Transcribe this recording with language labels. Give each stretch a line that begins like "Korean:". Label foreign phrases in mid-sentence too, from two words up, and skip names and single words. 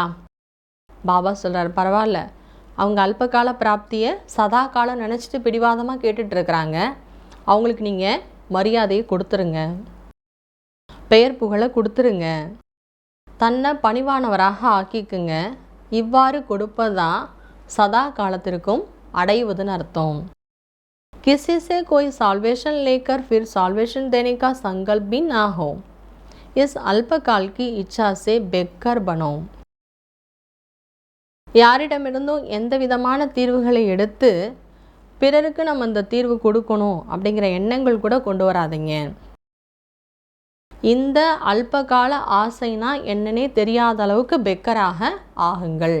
Tamil: பாபா சொல்கிறார், பரவாயில்ல, அவங்க அல்பகால பிராப்தியை சதா காலம் நினச்சிட்டு பிடிவாதமாக கேட்டுட்ருக்குறாங்க. அவங்களுக்கு நீங்கள் மரியாதையை கொடுத்துருங்க, பெயர் புகழை கொடுத்துருங்க, தன்னை பணிவானவராக ஆக்கிக்குங்க. இவ்வாறு கொடுப்பதுதான் சதா காலத்திற்கும் அடைவதுன்னு அர்த்தம்.
Hindi: किसी से कोई सॉल्वेशन लेकर फिर सॉल्वेशन देने का संकल्प भी ना हो. इस अल्पकाल की इच्छा से बेकर बनो.
Tamil: யாரிடமிருந்தும் எந்த விதமான தீர்வுகளை எடுத்து பிறருக்கு நம்ம அந்த தீர்வு கொடுக்கணும் அப்படிங்கிற எண்ணங்கள் கூட கொண்டு வராதிங்க. இந்த அல்பகால ஆசைனா என்னன்னே தெரியாத அளவுக்கு பெக்கராக ஆகுங்கள்.